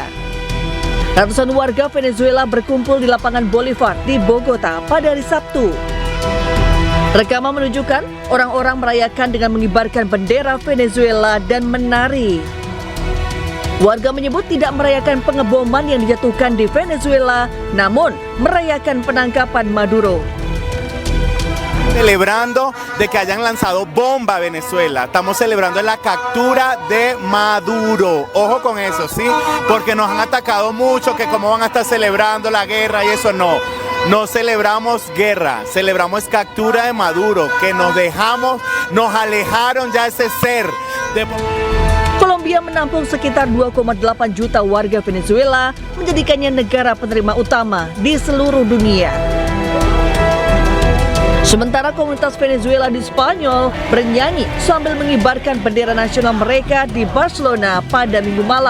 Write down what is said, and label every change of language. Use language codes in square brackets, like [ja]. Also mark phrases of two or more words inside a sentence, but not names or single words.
[id] Ratusan warga Venezuela berkumpul di lapangan Bolivar di Bogota pada hari Sabtu. Rekaman menunjukkan orang-orang merayakan dengan mengibarkan bendera Venezuela dan menari. Warga menyebut tidak merayakan pengeboman yang dijatuhkan di Venezuela, namun merayakan penangkapan Maduro. [es] Celebrando de que hayan lanzado bomba a Venezuela. Estamos celebrando la captura de Maduro. Ojo con eso, ¿sí? Porque nos han atacado mucho, que cómo van a estar celebrando la guerra y eso no. No celebramos guerra, celebramos captura de Maduro, que nos alejaron ya ese ser. [id] Kolombia menampung sekitar 2,8 juta warga Venezuela, menjadikannya negara penerima utama di seluruh dunia. Sementara komunitas Venezuela di Spanyol bernyanyi sambil mengibarkan bendera nasional mereka di Barcelona pada Minggu malam.